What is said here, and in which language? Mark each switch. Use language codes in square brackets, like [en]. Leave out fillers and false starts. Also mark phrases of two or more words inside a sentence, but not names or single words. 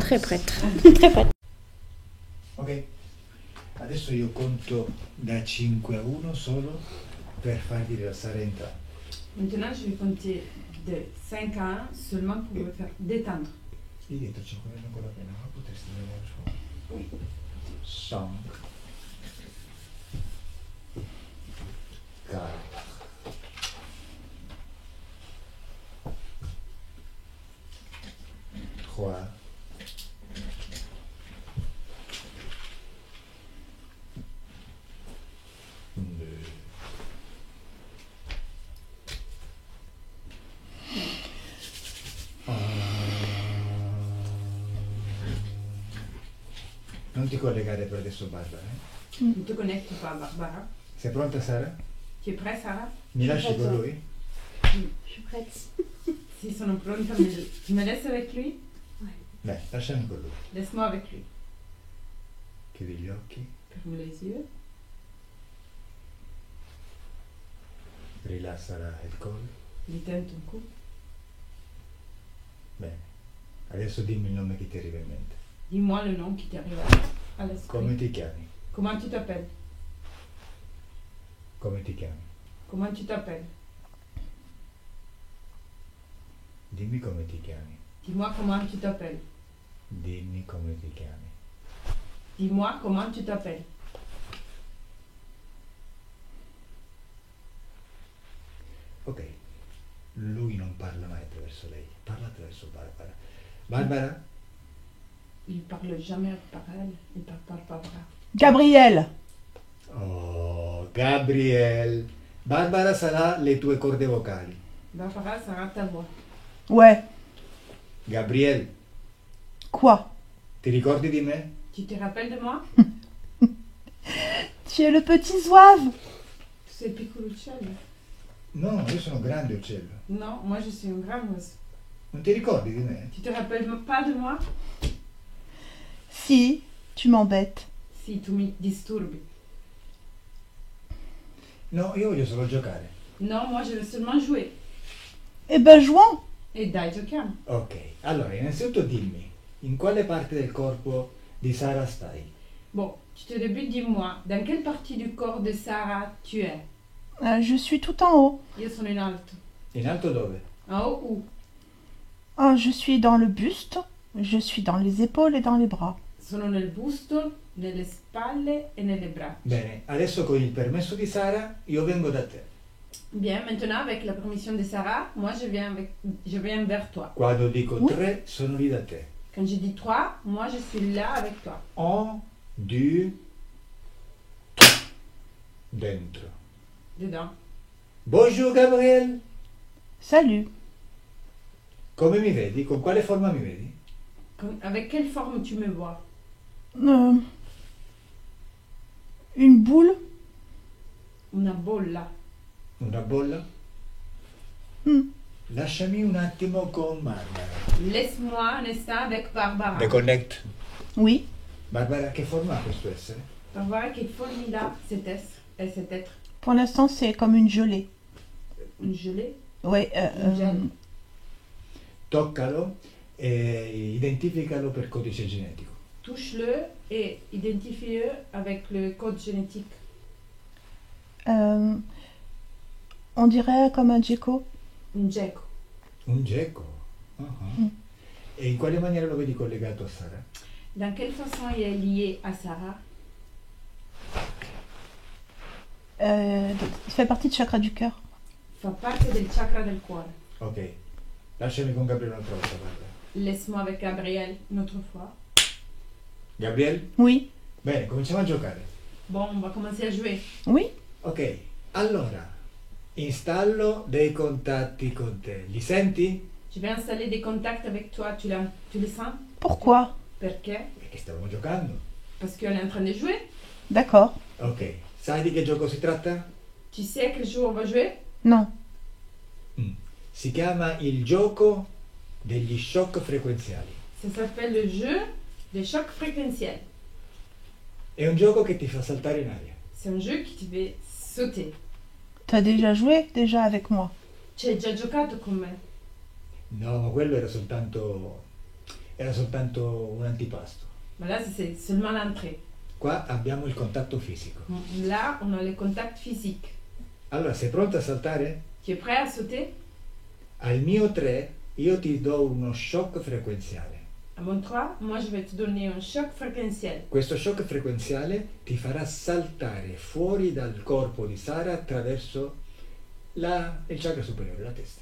[es] Vamos! [fr] Très prête. Très prête. [it] Ok, Adesso io conto da 5 a 1 solo per farvi rilassare entrambi. [fr] Maintenant, je vais compter de 5 à 1 seulement pour me faire détendre. [it] Lì dietro c'è quello con la penna, ma potresti vedere su. [fr] Oui. 5, 4, 3, 2, 1. [it] Non ti collegare per adesso, Barbara. [fr] Ne te connecte pas, Barbara. [it] Sei pronta, Sara? [fr] Tu es prêt, Sarah? [it] Mi lasci con lui? [fr] Je suis prête. [it] Si sono pronta, [fr] tu me laisses avec lui? [it] Dai, lasciami con lui. [fr] Laisse-moi avec lui. [it] Chiudi gli occhi, [fr] Ferme les yeux. [it] rilassa il collo. [fr] Détends ton cou. [it] Bene. Adesso dimmi il nome che ti arriva in mente. [fr] Dis-moi le nom qui t'arrive à l'esprit. [it] Come ti chiami? [fr] Comment tu t'appelles? [it] Come ti chiami? [fr] Comment tu t'appelles? [it] Dimmi come ti chiami. [fr] Dis-moi comment tu t'appelles. [it] Dimmi come ti chiami. [fr] Dis-moi comment tu t'appelles. Ok. [it] Lui non parla mai attraverso lei, parla attraverso Barbara. Barbara? [fr] Il parle jamais par elle, il parle par Barbara. Gabriel, Oh, Gabriel. [it] Barbara sarà le tue corde vocali. [fr] Barbara sera ta voix. ouais, Gabriel, quoi? [it] ti ricordi di me? [fr] Tu te rappelles de moi? Tu es le petit zouave. C'est Piccoluccello. [it] No, io sono grande uccello. [fr] Non, moi je suis un grand oiseau. [it] Non ti ricordi di me? [fr] Tu te rappelles pas de moi? Si, tu m'embêtes. [it] Si tu mi disturbi. No, io voglio solo giocare. [fr] Non, moi je veux seulement jouer. Eh ben, jouons. [it] E dai, giochiamo. Ok, allora innanzitutto dimmi, in quale parte del corpo di Sara stai? [fr] Bon, tu te débutes, dis-moi, dans quelle partie du corps de Sarah tu es? Je suis tout en haut. [it] Io sono in alto. In alto dove? [fr] En haut où? Oh, je suis dans le buste, je suis dans les épaules et dans les bras. [it] Sono nel busto, nelle spalle e nelle braccia. Bene, adesso con il permesso di Sara io vengo da te. [fr] Bien, maintenant avec la permission de Sarah, moi je viens vers toi. [it] Quando dico [fr] Oui. [it] 3 sono lì da te. [fr] Quand je dis 3, moi je suis là avec toi. 1, 2, 3. [it] Dentro. [fr] Dedans. Bonjour Gabriel. Salut. [it] Come mi vedi? Con quale forma mi vedi? [fr] Avec quelle forme tu me vois? Une boule. [it] Una bolla. Una bolla? Hmm. Lasciami un attimo con Barbara. [fr] Laisse-moi un instant avec Barbara. [en] Reconnect. [fr] Oui. [it] Barbara, che forma ha questo essere? [fr] Barbara, quelle forme il a cet être? Pour l'instant, c'est comme une gelée. Une gelée? Ouais. Une gel. [it] Toccalo e identificalo per codice genetico. [fr] Touche-le et identifie-le avec le code génétique. On dirait comme un gecko. Un gecko. Un gecko? Mm. [it] E in quale maniera lo vedi collegato a Sara? [fr] Dans quelle façon il est lié à Sarah? Il fait partie du chakra du cœur. [it] Fa parte del chakra del cuore. Ok, lasciami con Gabriele un'altra volta, guarda. [fr] Laisse-moi avec Gabriel une autre fois. [it] Gabriele? [fr] Oui. [it] Bene, cominciamo a giocare. [fr] Bon, on va commencer à jouer. Oui. [it] Ok, allora, installo dei contatti con te. Li senti? [fr] Je vais installer des contacts avec toi. Tu les sens? Pourquoi? [it] Perché? Perché stavamo giocando. [fr] Parce qu'on est en train de jouer. D'accord. [it] Ok, sai di che gioco si tratta? [fr] Tu sais à quel jour on va jouer? Non. [it] Si chiama il gioco degli shock frequenziali. [fr] Ça s'appelle le jeu des chocs fréquentiels. [it] È un gioco che ti fa saltare in aria. [fr] C'est un jeu qui te fait sauter. T'as déjà joué déjà avec moi. [it] Tu hai già giocato con me? No, ma quello era soltanto un antipasto. [fr] Ma là, c'est seulement l'entrée. [it] Qua abbiamo il contatto fisico. [fr] Là, on a le contact physique. [it] Allora, sei pronto a saltare? [fr] Tu es prêt à sauter? [it] Al mio 3 io ti do uno shock frequenziale. [fr] À mon 3, moi je vais te donner un choc fréquentiel. [it] Questo shock frequenziale ti farà saltare fuori dal corpo di Sara attraverso il chakra superiore, la testa.